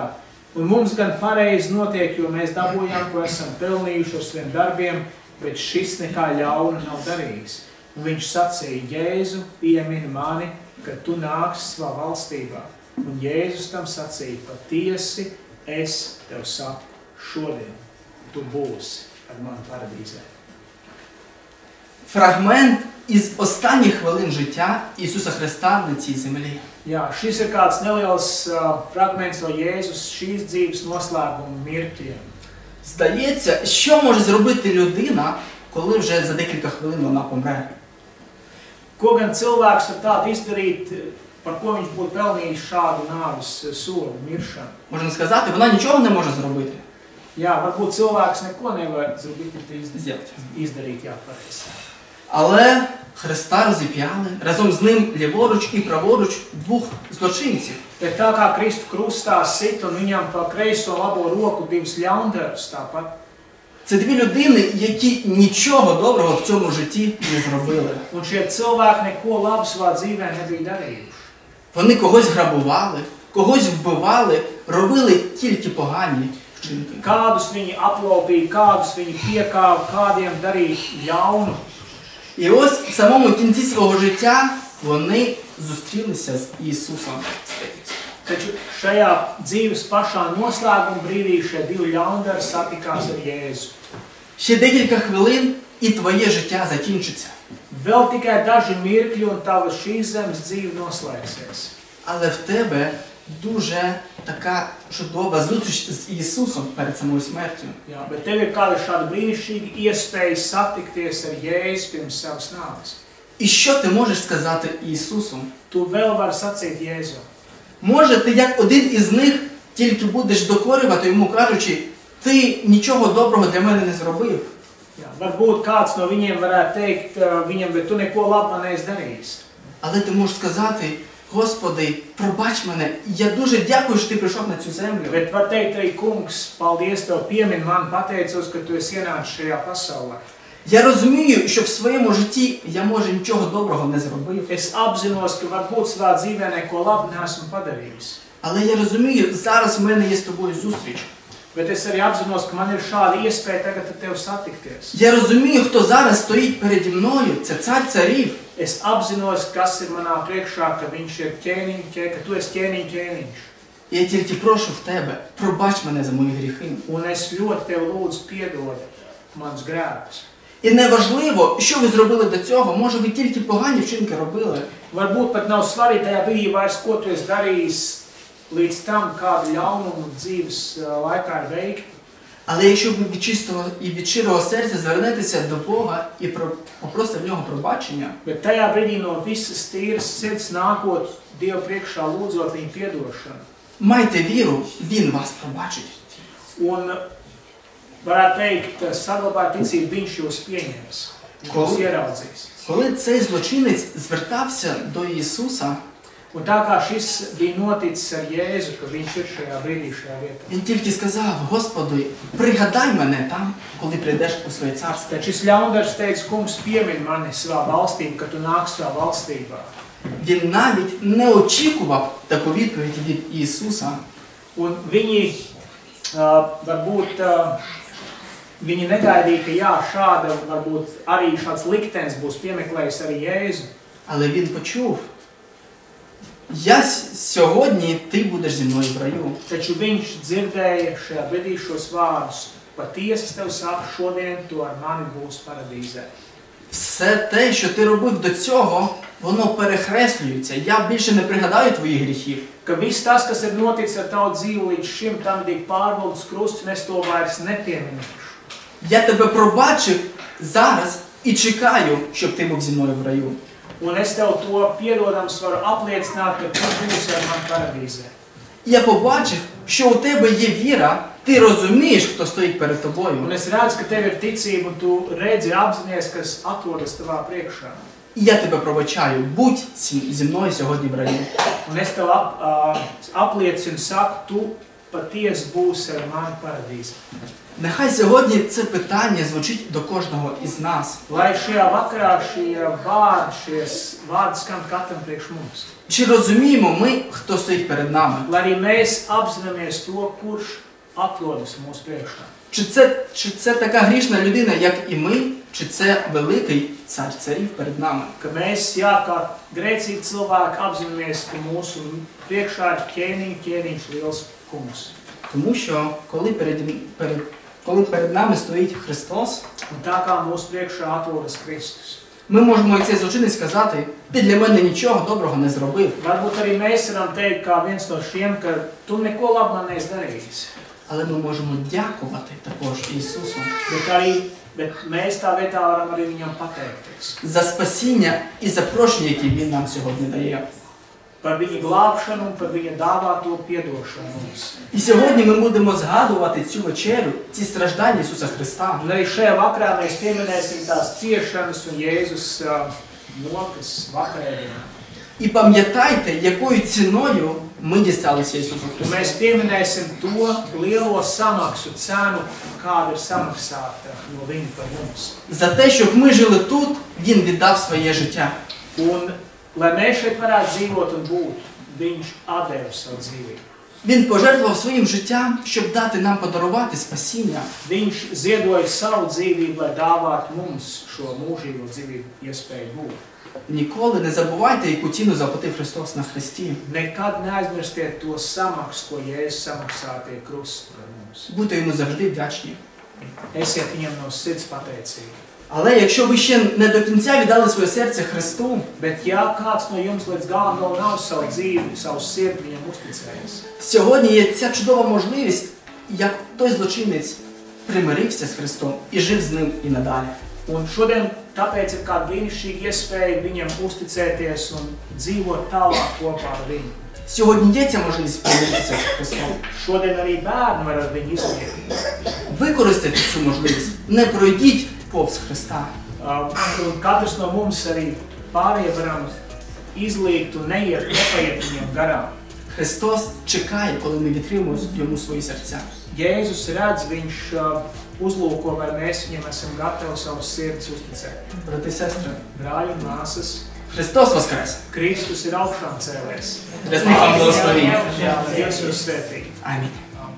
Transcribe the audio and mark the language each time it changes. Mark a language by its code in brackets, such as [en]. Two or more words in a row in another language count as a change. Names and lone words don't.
[lv] Un mums gan pareizi notiek, jo mēs dabūjām, ko esam pelnījuši ar saviem darbiem, bet šis nekā ļauna nav darījis. Un viņš sacīja, Jēzu, piemini mani, kad tu nāksi savā valstībā. Un Jēzus tam sacīja, patiesi es tev saku, šodien tu būsi ar mani paradīzē. [uk] Фрагмент із останніх хвилин життя Ісуса Христа на цій землі. [lv] Jā, šis ir kāds neliels fragments no Jēzus šīs dzīves noslēguma mirkļiem. [uk] Здається, що може зробити людина, коли вже за декілька хвилин вона помре? [lv] Ko gan cilvēks var tādu izdarīt, par ko viņš būtu pelnījis šādu nāves sodu, miršanu? [uk] Можна сказати, вона нічого не може зробити. [lv] Jā, varbūt cilvēks neko nevar [uk] Зробити. [lv] izdarīt, jā, pareizi. [uk] Але Христа розіп'яли, разом з ним ліворуч і праворуч двох злочинців. [lv] Bet tā kā Kristu krustā sit un viņam pa kreiso labo roku divas ļaundaras tāpat, [uk] Це дві людини, які нічого доброго в цьому житті не зробили. [lv] un šie cilvēki neko labu savā dzīvē nebija darījuši. [uk] Вони когось грабували, когось вбивали, робили тільки погані вчинки. [lv] Kādus viņi aplaupīja, kādus viņi piekāva, kādiem darīja ļaunu. [uk] І ось в самому кінці свого життя вони зустрілися з Ісусом. [lv] Taču šajā dzīves pašā noslēguma brīdī šie divi ļaundari satikās ar Jēzu. [uk] Ще декілька хвилин і твоє життя закінчиться. [lv] Vēl tikai daži mirkļi un tava šīs zemes dzīve noslēgsies. [uk] Але в тебе дуже така чудова зустріч з Ісусом перед самою смертю. [lv] Jā, bet tev ir kāda šāda brīnišķīga iespēja satikties ar Jēzu pirms savas nāves. [uk] І що ти можеш сказати Ісусу? [lv] Tu vēl vari sacīt Jēzu. [uk] Може, ти як один із них тільки будеш докорювати йому, кажучи, ти нічого доброго для мене не зробив. [lv] Jā, varbūt kāds no viņiem varētu teikt viņam, bet tu neko labu man neesi darījis. [uk] Але ти можеш сказати, Господи, пробач мене, я дуже дякую, що ти прийшов на цю землю. [lv] Bet var teikt arī, kungs, paldies tev piemin man, pateicos, ka tu esi ienācis šajā pasaulē. [uk] Я розумію, що в своєму житті я, може, нічого доброго не зробив. [lv] Es apzinos, ka varbūt savā dzīvē neko labu neesmu padarījis. [uk] Але я розумію, зараз в мене є з тобою зустріч. [lv] Bet es arī apzinos, ka man ir šāda iespēja tagad ar tevi satikties. [uk] Я розумію, хто зараз стоїть переді мною, це цар царів. [lv] Es apzinos, kas ir manā priekšā, ka viņš ir ka tu esi ķēniņš. [uk] Я тільки прошу в тебе, пробач мене за мої гріхи. [lv] Un es ļoti tev lūdzu piedod manus grēkus. [uk] І неважливо, що ви зробили до цього, може ви тільки погані вчинки робили. [lv] Varbūt pat nav svarīgi tajā brīdī vairs, ko tu esi darījis līdz tam, kādu ļaunumu dzīves laikā ir veikti. [uk] Але якщо ви від чистого і від щирого серця звернетеся до Бога і попросите в нього пробачення, [lv] Bet tajā brīdī no visas tīras sirds nākot Dievu priekšā lūdzot viņu piedošanu. [uk] майте віру, Він вас пробачить. [lv] Un varētu teikt, saglabāt ticību, viņš jūs pieņems, viņš jūs ieraudzīs. [uk] Коли цей злочинець звертався до Ісуса, [lv] Un tā kā šis bija noticis ar Jēzu, ka viņš ir šajā brīdī, šajā vietā. [uk] він тільки сказав, Господи, пригадай мене там, коли прийдеш у своє царство. [lv] Tad šis ļaundars teica, kungs, piemin mani savā valstībā, ka tu nāks savā valstībā. [uk] Він навіть не очікував таку відповідь від Ісуса. [lv] Un viņi, varbūt, viņi negaidīja, ka jā, šāda, varbūt arī šāds liktenis būs piemeklējis arī Jēzu. [uk] Але він почув, я сьогодні ти будеш зі мною в раю. [lv] Taču viņš dzirdēja šajā brīdī šos vārdus. Patiesi es tev saku, šodien tu ar mani būsi paradīzē. [uk] Все те, що ти робив до цього, воно перехреслюється. Я більше не пригадаю твоїх гріхів. [lv] Ka viss tas, kas ir noticis ar tavu dzīvi līdz šim, tam tiek pārbaudīts krusts, un es to vairs nepieminēšu. [uk] Я тебе пробачив зараз і чекаю, щоб ти був зі мною в раю. [lv] Un es tev to piedodams varu apliecināt, ka tu būsi ar mani paradīzē. [uk] Я побачив, що у тебе є віра, ти розумієш, хто стоїть перед [lv] Un [uk] тобою. [lv] es redzu, ka tev ir ticība, un tu redzi, apzinies, kas atrodas tavā priekšā. [uk] І я тебе пробачаю, будь зі мною сьогодні в раю. [lv] Un es tev apliecinu, saku, tu patiesi būsi ar mani paradīzē. [uk] Нехай сьогодні це питання звучить до кожного із нас. [lv] Lai šajā vakarā šie vārdi skan katram priekš mums. [uk] Чи розуміємо ми, хто стоїть перед нами? [lv] Lai arī mēs apzināmies to, kurš atrodas mūsu priekšā. [uk] Чи це така грішна людина, як і ми, чи це великий цар царів перед нами? [lv] Ka mēs, jā, kā grēcīgi cilvēki, apzināmies, ka mūsu priekšā ir ķēniņš liels kungs. [uk] Тому що, коли перед нами стоїть Христос, [lv] Un tā kā mūsu priekšā atrodas Kristus. [uk] ми можемо, як цей злочинець, сказати, ти для мене нічого доброго не зробив. [lv] Varbūt arī mēs varam teikt, kā viens no šiem, ka tu neko labu man neesi darījis. [uk] Але ми можемо дякувати також Ісусу [lv] Bet mēs tā vietā varam arī viņam pateikties. [uk] за спасіння і за прощення, яке Він нам сьогодні дає. [lv] par viņa glābšanu un par viņa dāvāto piedošanu mums. [uk] І сьогодні ми будемо згадувати цю вечерю, ці страждання Ісуса Христа. [lv] Un arī šajā vakarā mēs pieminēsim tās ciešanas un Jēzus nokas vakarēdienā. [uk] І пам'ятайте, якою ціною ми дісталися Ісусу [lv] Un [uk] Христу. [lv] mēs pieminēsim to lielo samaksu cenu, kāda ir samaksāta no viņa par mums. [uk] За те, щоб ми жили тут, Він віддав своє життя. [lv] Un, lai mēs šeit varētu dzīvot un būt, viņš atdeva savu dzīvību. [uk] Він пожертвував своїм життям, щоб дати нам подарувати спасіння. [lv] Viņš ziedoja savu dzīvību, lai dāvātu mums šo mūžīgo dzīvību iespēju būt. [uk] Ніколи не забувайте, яку ціну заплатив Христос на хресті. [lv] Nekad neaizmirstiet to samaksu, ko Jēzus samaksāja pie krusta par mums. [uk] Будьте йому завжди вдячні. [lv] Esiet viņam no sirds pateicīgi. [uk] Але якщо ви ще не до кінця віддали своє серце Христу, [lv] Bet ja kāds no jums līdz galam vēl nav savu dzīvi, savu sirdi viņam uzticējis, [uk] сьогодні є ця чудова можливість, як той злочинець примирився з Христом і жив з ним і надалі. [lv] un šodien tāpēc ir kāda brīnišķīga iespēja viņam uzticēties un dzīvot tālāk kopā ar viņu. [uk] Сьогодні є ця можливість примиритися з Христом. [lv] Šodien arī bērni var ar viņu izliet. [uk] Використайте цю можливість. Не пройдіть повз Христа. [lv] Un katrs no mums arī pārējie varam izliekt un nepaiet viņam garām. [uk] Христос чекає, коли ми відкриємо йому свої серця. [lv] Jēzus redz, viņš uzlūko, vai mēs viņam esam gatavi savus sirdis uzticēt. [uk] Брати і сестри, [lv] Brāļi un māsas, [uk] Христос воскрес! [lv] Kristus ir augšām cēlēs. [uk] Христос вам благословіння! [lv] Dievs jūs svētī. [uk] Амінь.